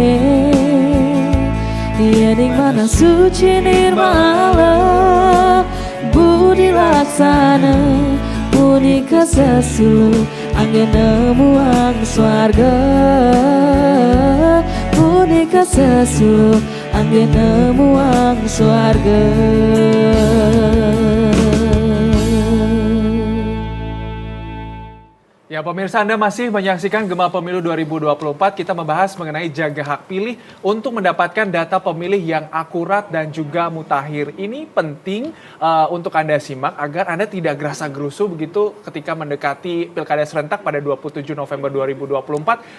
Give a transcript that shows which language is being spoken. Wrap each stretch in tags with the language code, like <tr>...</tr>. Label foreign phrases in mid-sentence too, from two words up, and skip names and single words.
<ban>Yening mana suci nirmala Budi laksana Muni kesesulu Angin nemuang swarga Muni kesesulu Angin nemuang swarga.</ban> <id>Ya pemirsa, Anda masih menyaksikan Gema Pemilu 2024. Kita membahas mengenai jaga hak pilih untuk mendapatkan data pemilih yang akurat dan juga mutakhir. Ini penting untuk Anda simak agar Anda tidak gerasa-gerusu begitu ketika mendekati Pilkada serentak pada 27 November 2024.</id>